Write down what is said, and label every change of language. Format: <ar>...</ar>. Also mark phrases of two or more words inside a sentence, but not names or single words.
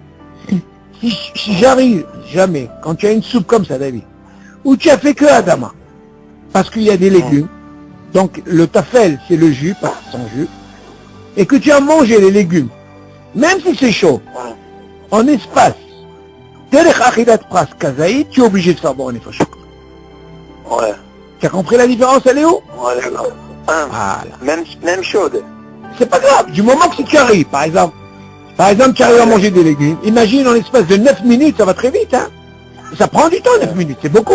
<fr>Si j'arrive jamais, quand tu as une soupe comme ça, David, où tu as fait que Adama, parce qu'il y a des légumes, donc le tafel c'est le jus, pas son jus, et que tu as mangé les légumes, même si c'est chaud, en espace,</fr> <he>דרך אכילת פרס כזית,</he> <fr>tu es obligé de faire bon en effet. Ouais. Tu as compris la différence, elle est où? Ouais, d'accord. Voilà. Même chaude. C'est pas grave, du moment que si tu arrives, par exemple, tu arrives à manger des légumes, imagine en l'espace de 9 minutes, ça va très vite, hein. Ça prend du temps, 9 minutes, c'est beaucoup.</fr>